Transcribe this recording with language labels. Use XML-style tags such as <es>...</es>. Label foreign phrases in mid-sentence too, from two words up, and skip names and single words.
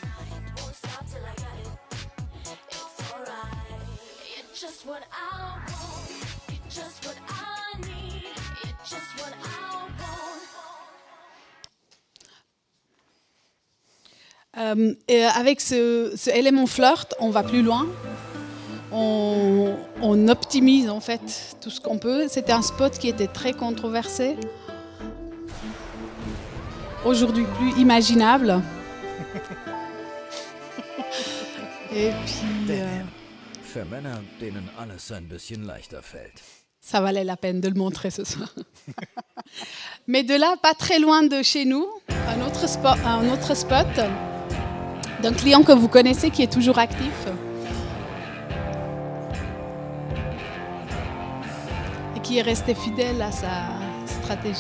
<fr>Et avec ce élément flirt, on va plus loin. On optimise en fait tout ce qu'on peut. C'était un spot qui était très controversé. Aujourd'hui plus imaginable. Et puis,</fr> <de>Für Männer, denen alles ein bisschen leichter fällt.</de> <fr>ça valait la peine de le montrer ce soir. Mais de là, pas très loin de chez nous, un autre spot d'un client que vous connaissez qui est toujours actif. Et qui est resté fidèle à sa stratégie.</fr>